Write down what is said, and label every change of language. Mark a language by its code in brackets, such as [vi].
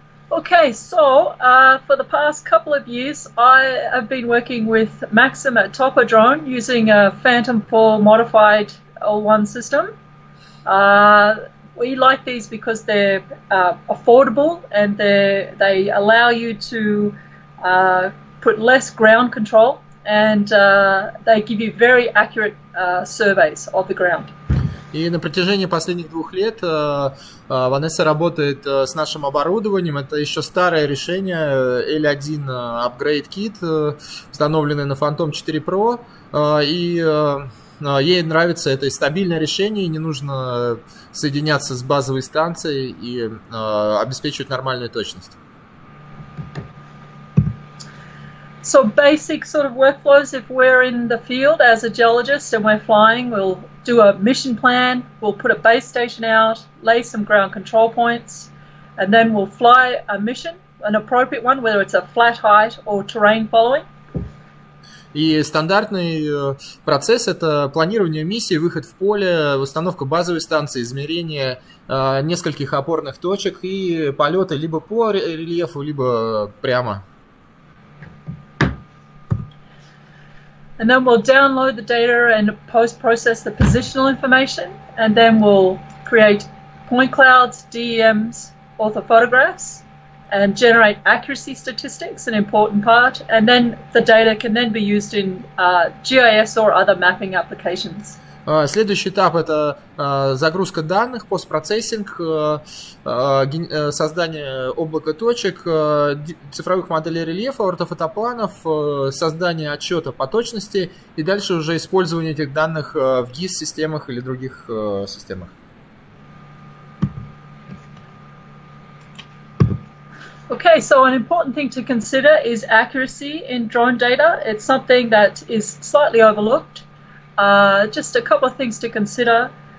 [en] Okay, so for the past couple of years, I have been working with Maxim at Topodrone using a Phantom 4 modified all-one system. We like these because they're affordable and they allow you to put less ground control, and they give you very accurate surveys of the ground. [ru] И на протяжении последних 2 лет Ванесса работает с нашим оборудованием. Это еще старое решение L1 Upgrade Kit, установленное на Phantom 4 Pro. И ей нравится это стабильное решение, и не нужно соединяться с базовой станцией и обеспечивать нормальную точность. [en] So basic sort of workflows, if we're in the field as a geologist and we're flying, we'll do a mission plan, we'll put a base station out, lay some ground control points, and then we'll fly a mission, an appropriate one, whether it's a flat height or terrain following. [ru] И стандартный процесс — это планирование миссии, выход в поле, установка базовой станции, измерение нескольких опорных точек и полеты либо по рельефу, либо прямо. [en] And then we'll download the data and post-process the positional information, and then we'll create point clouds, DEMs, orthophotographs, and generate accuracy statistics, an important part, and then the data can then be used in GIS or other mapping applications. [ru] Следующий этап — это загрузка данных, постпроцессинг, создание облака точек, цифровых моделей рельефа, ортофотопланов, создание отчета по точности и дальше уже использование этих данных в GIS-системах или других системах. [en] Okay, so an important thing to consider is accuracy in drone data. It's something that is slightly overlooked. just a couple of things to consider.